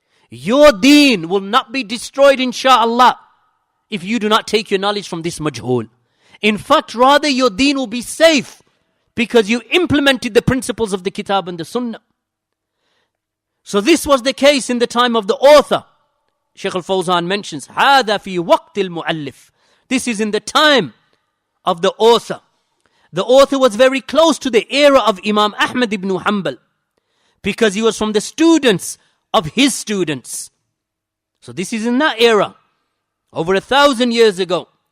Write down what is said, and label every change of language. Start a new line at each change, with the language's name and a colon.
English: Your deen will not be destroyed, insha'Allah, if you do not take your knowledge from this majhul. In fact, rather your deen will be safe because you implemented the principles of the Kitab and the Sunnah. So this was the case in the time of the author. Sheikh al-Fawzaan mentions,
Arabic: هذا في وقت المؤلف.
English: This is in the time of the author. The author was very close to the era of Imam Ahmad ibn Hanbal because he was from the students of his students. So this is in that era, over 1,000 years ago.